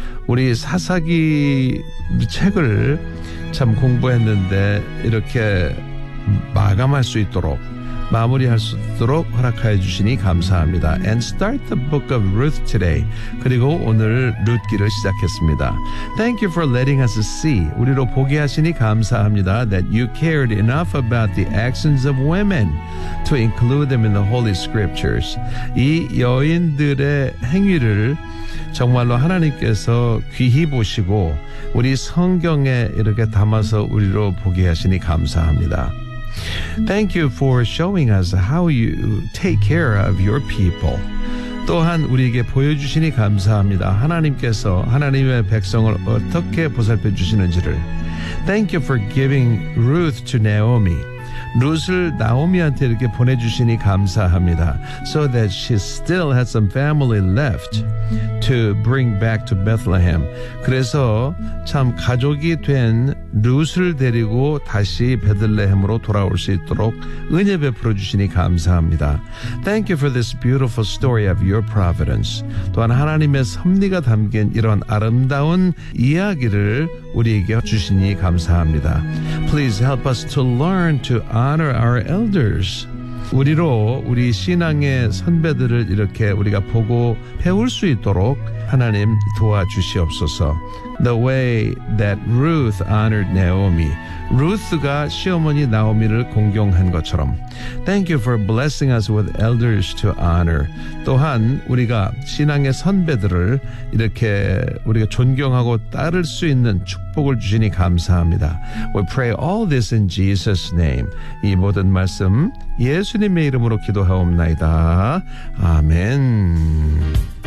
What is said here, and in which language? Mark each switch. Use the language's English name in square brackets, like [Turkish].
[Korean] 우리 사사기 책을 참 공부했는데 이렇게 마감할 수 있도록 마무리할 수 있도록 허락해 주시니 감사합니다. [English] And start the book of Ruth today. [Korean] 그리고 오늘 룻기를 시작했습니다. [English] Thank you for letting us see. [Korean] 우리로 보게 하시니 감사합니다. [English] That you cared enough about the actions of women to include them in the Holy Scriptures. [Korean] 이 여인들의 행위를 정말로 하나님께서 귀히 보시고 우리 성경에 이렇게 담아서 우리로 보게 하시니 감사합니다. [English] Thank you for showing us how you take care of your people. [Korean] 또한 우리에게 보여주시니 감사합니다. 하나님께서 하나님의 백성을 어떻게 보살펴 주시는지를. [English] Thank you for giving Ruth to Naomi. [Korean] 룻을 나오미한테 이렇게 보내주시니 감사합니다. [English] So that she still had some family left to bring back to Bethlehem. [Korean] 그래서 참 가족이 된 룻을 데리고 다시 베들레헴으로 돌아올 수 있도록 은혜 베풀어 주시니 감사합니다. [English] Thank you for this beautiful story of your providence. [Korean] 또한 하나님의 섭리가 담긴 이런 아름다운 이야기를 우리에게 주시니 감사합니다. [English] Please help us to learn to honor our elders. [Korean] 우리로 우리 신앙의 선배들을 이렇게 우리가 보고 배울 수 있도록 하나님 도와주시옵소서. [English] The way that Ruth honored Naomi. [Korean] 루스가 시어머니 나오미를 공경한 것처럼. [English] Thank you for blessing us with elders to honor. [Korean] 또한 우리가 신앙의 선배들을 이렇게 우리가 존경하고 따를 수 있는 축복을 주시니 감사합니다. [English] We pray all this in Jesus' name. [Korean] 이 모든 말씀 예수님의 이름으로 기도하옵나이다. 아멘.